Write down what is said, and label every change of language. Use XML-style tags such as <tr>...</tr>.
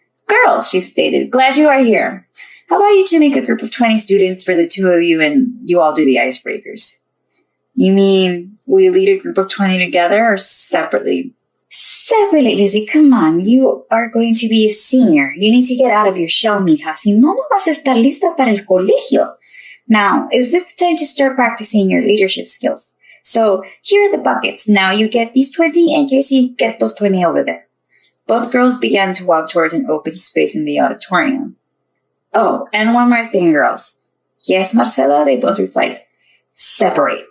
<en>Girls, she stated, glad you are here. How about you two make a group of 20 students for the two of you and you all do the icebreakers? You mean we lead a group of 20 together or separately? Separately, Lizzie, come on. You are going to be a senior. You need to get out of your shell, mija.</en> <es>Si no, no vas a estar lista para el colegio.</es> <en>Now, is this the time to start practicing your leadership skills? So, here are the buckets. Now you get these 20 and Casey get those 20 over there. Both girls began to walk towards an open space in the auditorium. Oh, and one more thing, girls. Yes, Marcela, they both replied. Separate.</en>